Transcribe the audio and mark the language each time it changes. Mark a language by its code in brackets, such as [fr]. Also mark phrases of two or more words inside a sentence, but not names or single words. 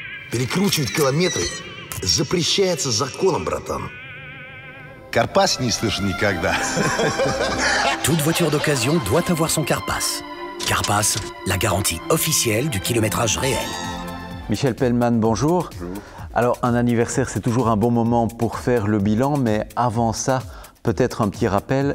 [ru] Перекручивать километры запрещается законом, братан. Карпас не слышал никогда. [fr] Toute voiture d'occasion doit avoir son Carpass. Carpass, la garantie officielle du kilométrage réel. Michel Pellman, bonjour. Bonjour. Alors, un anniversaire, c'est toujours un bon moment pour faire le bilan, mais avant ça, peut-être un petit rappel.